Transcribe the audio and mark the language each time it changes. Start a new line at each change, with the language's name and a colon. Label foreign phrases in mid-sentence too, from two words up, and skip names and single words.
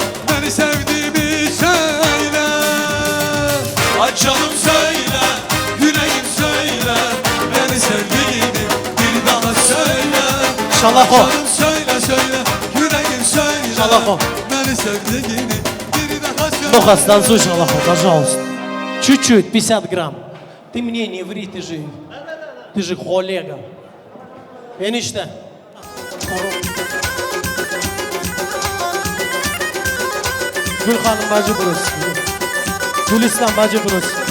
Turkish: beni sevdiğimi söyle. Ay canım söyle, yüreğim söyle, beni sevdiğini bir daha söyle. Şalako. Canım söyle, yüreğim söyle, Şalako. beni sevdiğini bir daha söyle.
Russian: Ну-ка, станцуй, Шалахов, пожалуйста. Чуть-чуть, 50 грамм. Ты мне не ври, ты же коллега.
Turkish: Enişte. Gül Hanım bacı burası. Gülistan bacı burası.